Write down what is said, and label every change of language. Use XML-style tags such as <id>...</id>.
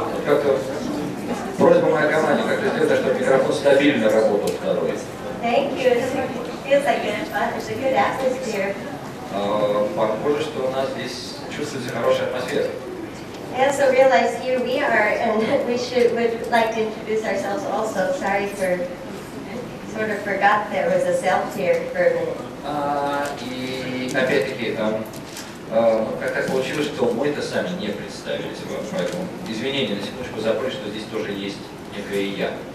<ru>Как-то просьба моей команде как-то сделать, чтобы микрофон стабильно работал второй.</ru> <en>Thank you. It feels like it's a good atmosphere.</en> <ru>Похоже, что у нас здесь чувствуется хорошая атмосфера.</ru> <en>I also realize here we are, and would like to introduce ourselves also. Sorry for, sort of forgot there was a self here for a minute.</en> <ru>И опять-таки, как так получилось, что мы-то сами не представились вам, поэтому извинения на секундочку забыли, что здесь тоже есть некое я.</ru>